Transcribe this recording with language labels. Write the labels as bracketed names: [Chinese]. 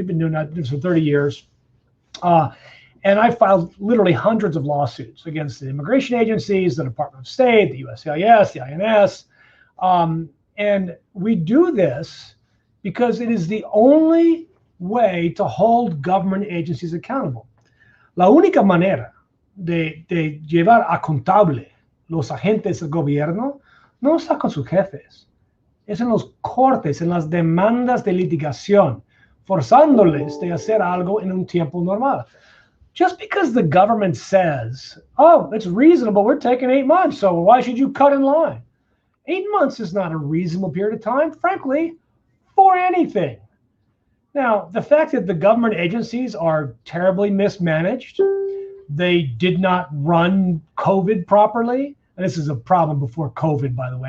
[English] We've been doing that for 30 years. And I filed literally hundreds of lawsuits against the immigration agencies, the Department of State, the USCIS, the INS. And we do this because it is the only way to hold government agencies accountable. [Spanish] La única manera de llevar a contable los agentes del gobierno no está con sus jefes, es en los cortes, en las demandas de litigación, forzándoles de hacer algo en un tiempo normal. [English] Just because the government says, oh, it's reasonable, we're taking 8 months, so why should you cut in line? 8 months is not a reasonable period of time, frankly, for anything. Now, the fact that the government agencies are terribly mismanaged, they did not run COVID properly, and this is a problem before COVID, by the way.